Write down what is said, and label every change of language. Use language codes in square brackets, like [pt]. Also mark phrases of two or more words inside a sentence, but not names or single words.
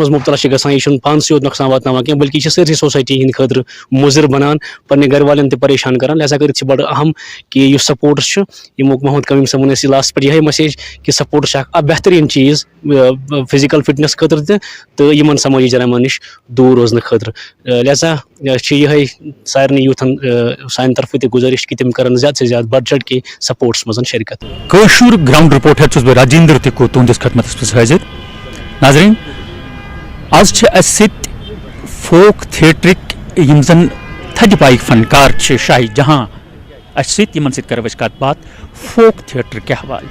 [ks] منٛز مُبتلا چھِ گژھان یہِ چھُنہٕ پانسٕے یوت نۄقصان واتناوان کینٛہہ بٔلکہِ یہِ چھِ سٲرسٕے سوسایٹی ہِنٛدِ خٲطرٕ مُضِر بَنان پَننہِ گرِ والٮ۪ن تہِ پریشان کران لہٰذا کٔرِتھ چھِ بَڑٕ اہم کہِ یُس سپوٹٕس چھُ یِمو محمد کمیٖم صٲبن ٲسۍ یہِ لاسٹَس پٮ۪ٹھ یِہے میسیج کہِ سپوٹٕس چھُ اکھ بہتریٖن چیٖز [en] physical fitness [ks] خٲطرٕ تہِ تہٕ یِمن سمٲجی جرایمو نِش دوٗر روزنہٕ خٲطرٕ لہٰذا چھِ یِہے سارنٕے یوٗتھن سانہِ طرفہٕ تہِ گُزٲرِش کہِ تِم کرن [ur] زیادٕ سے زیادٕ بڑھ چڑھ کے [ks] سپوٹس منٛز شرکت. کٲشُر [en] ground reporter [ks] چھُس بہٕ راجِندر تہِ تُہنٛدِس خدمتس منٛز حٲضِر. ناظریٖن آز چھِ اَسہِ سۭتۍ فوک تھیٹرٕکۍ یِم زن تھدِ پایِکۍ فنکار چھِ شاہ جہاں اَسہِ سۭتۍ یِمن سۭتۍ کرو أسۍ کتھ باتھ [en] folk theater [ks] کیٛاہ حوالہٕ.